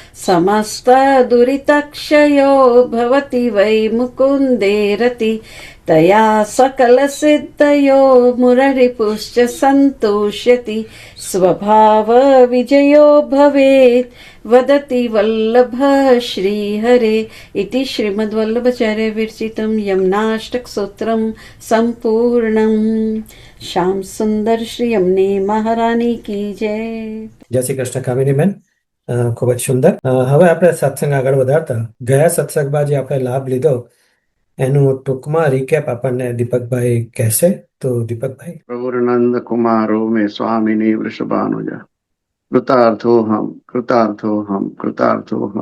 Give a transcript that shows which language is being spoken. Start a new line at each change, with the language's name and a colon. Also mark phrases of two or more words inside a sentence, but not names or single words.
Sanskrit: समस्तदुरितक्षयो भवति वै मुकुन्दे रति तया सकलसिद्धयो मुररिपुश्च सन्तोष्यति स्वभावविजयो भवेत् वदति वल्लभ श्रीहरे इति श्रीमद्वल्लभाचार्य विरचितं यमुनाष्टकसूत्रं सम्पूर्णम्
Hindi: श्याम सुंदर श्री यमुने महारानी की जय.
Gujarati: જય શ્રી કૃષ્ણ કામિનીબેન, ખૂબ જ સુંદર. હવે આપણે સત્સંગ આગળ વધારતા ગયા સત્સંગમાં જે આપણે લાભ લીધો એનું ટૂંકમાં રિકેપ આપણને દીપકભાઈ કહેશે. તો દીપકભાઈ.
Sanskrit: પ્રભુનંદ કુમારો મેં સ્વામિની વૃષભાનુજા કૃતાર્થોહમ કૃતાર્થોહમ કૃતાર્થોહમ.